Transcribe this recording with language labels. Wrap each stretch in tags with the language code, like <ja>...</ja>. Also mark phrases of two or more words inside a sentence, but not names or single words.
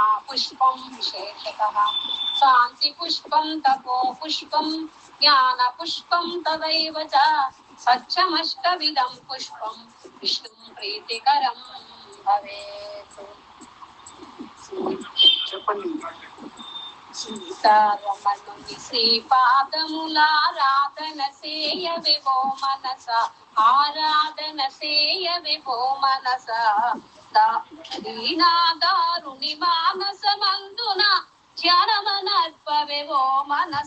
<sa>पुष्पं विशेषतः शान्ति पुष्पं तपो पुष्पं ज्ञान पुष्पं तदैव च सत्यमष्टविधं पुष्पं विष्णुं प्रीतिकरं भवेत्.</sa> <te>చెప్పండి. సీతారమణుని శ్రీపాదములారాధన సేయవే ఓ మనస, ఆరాధన సేయవే ఓ మనస. దీనాదారుని మానసమందున ధ్యానమనర్పవే ఓ మనస.</te>